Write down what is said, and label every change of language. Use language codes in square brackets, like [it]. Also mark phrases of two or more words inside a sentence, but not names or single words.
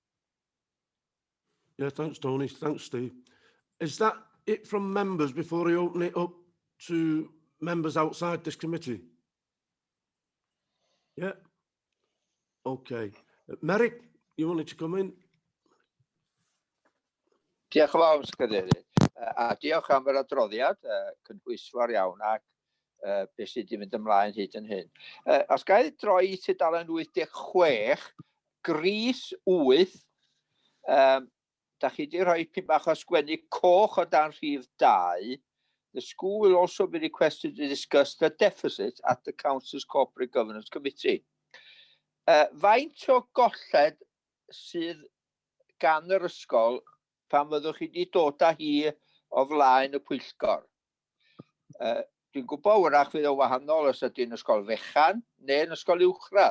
[en] Yeah, thanks, Tony. Thanks, Steve. Is that it from members before I open it up to members outside this committee? Yeah. Okay. Merrick, you wanted to come in? [cy] Diolch yn fawr, Mr Cadeirydd. A diolch am yr adroddiad, cynhwysfawr iawn ac beth sydd wedi mynd ymlaen hyd yn hyn. Os gael droi i tudalen 86, gris 8, da chi wedi rhoi pum bach o sgwennu coch o dan rhif 2. [en] The school will also be requested to discuss the deficit at the Council's Corporate Governance Committee. [cy] Faint o golled sydd gan yr ysgol pan fyddwch chi wedi dod â hi o flaen y pwyllgor? Dwi'n gwybod wrach fydd o wahanol os ydy'n ysgol fechan neu'n ysgol uwchradd.